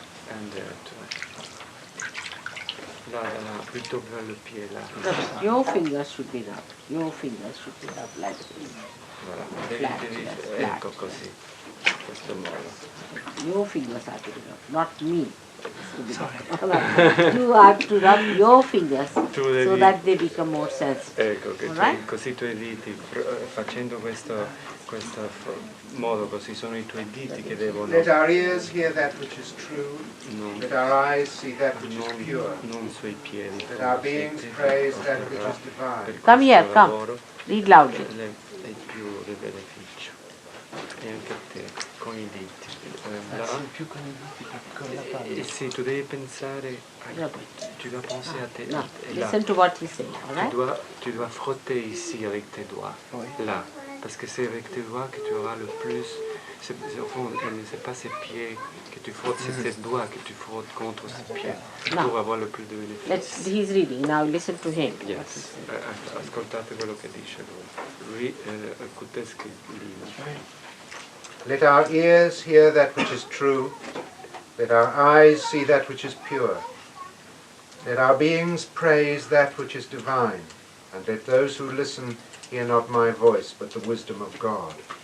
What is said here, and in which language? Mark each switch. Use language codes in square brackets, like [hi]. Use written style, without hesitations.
[fr] And là, plutôt vers le pied là. [en] Your fingers should be up. Your fingers should be up like this. [fr] Voilà. [en] Flat, [it] Ecco così. Questo modo. [en] Your fingers are to be up, not me. You have to rub your fingers so that they become more sensitive. [it] Ecco, che così i tuoi diti, facendo questo modo così, sono i tuoi diti che devono... [en] Let our ears hear that which is true. Let our eyes see that which is pure. [it] Non sui piedi. [en] Let our beings praise that which is divine. Come here, come. Read loudly. [it] È più del beneficio. E anche te, con i diti. Più con i diti che con la palma. Sì, tu devi pensare, [fr] tu dois penser à tes... [en] No, listen to what he says, all right? [fr] Tu dois frotter ici avec tes doigts, là. Parce que c'est avec tes doigts que tu auras le plus... Au fond, c'est pas ses pieds que tu frottes, c'est tes doigts que tu frottes contre ses pieds pour avoir le plus de bénéfices. [en] He's reading, now listen to him. Yes. [it] Ascoltate quello che dice lui. [fr] Écoutez ce qu'il dit. [en] Let our ears hear that which is true. Let our eyes see that which is pure. Let our beings praise that which is divine. And let those who listen hear not my voice, but the wisdom of God.